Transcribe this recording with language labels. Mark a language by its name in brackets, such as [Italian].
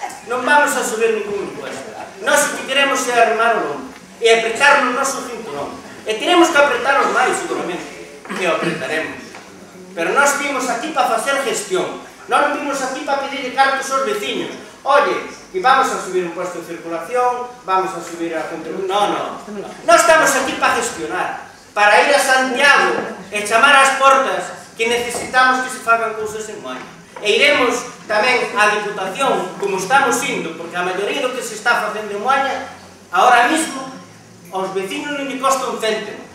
[Galician] Non vamos a subir ningún impuesto. Nós o que queremos é arrimar o lombo e apretar no noso cinturón. E teremos que apretaros máis, seguramente, que o apretaremos. Pero nós vimos aquí para facer gestión. Nós non vimos aquí para pedir cartos aos veciños. [Spanish] Oye, que vamos a subir un impuesto de circulación, vamos a subir a contribución. No. [Galician] Nós estamos aquí para gestionar, para ir a Santiago e chamar ás portas que necesitamos que se fagan cousas en Moaña. E iremos tamén á Diputación, como estamos indo, porque a maioría do que se está facendo en Moaña, [Spanish] ahora mismo, [Galician] aos vecinos non lle costa un céntimo.